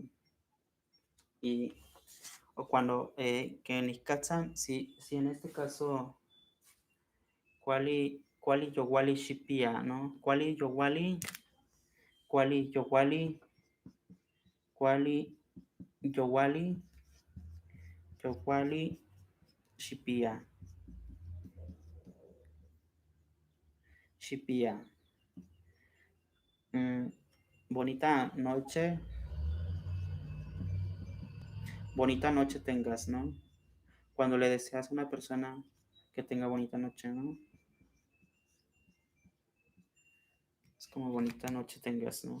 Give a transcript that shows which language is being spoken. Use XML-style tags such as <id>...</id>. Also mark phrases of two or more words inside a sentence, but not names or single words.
<es>Y o cuando que en Iskatsan, si en este caso, ¿cuál</es> <nah>yowali shipia,</nah> <es>¿no? ¿Cuál yowali? ¿Cuál yowali? ¿Cuál yowali?</es> <nah>Yowali shipia.</nah> <es>Shipia. Mm, bonita noche. Bonita noche tengas, ¿no? Cuando le deseas a una persona que tenga bonita noche, ¿no? Es como bonita noche tengas, ¿no?</es>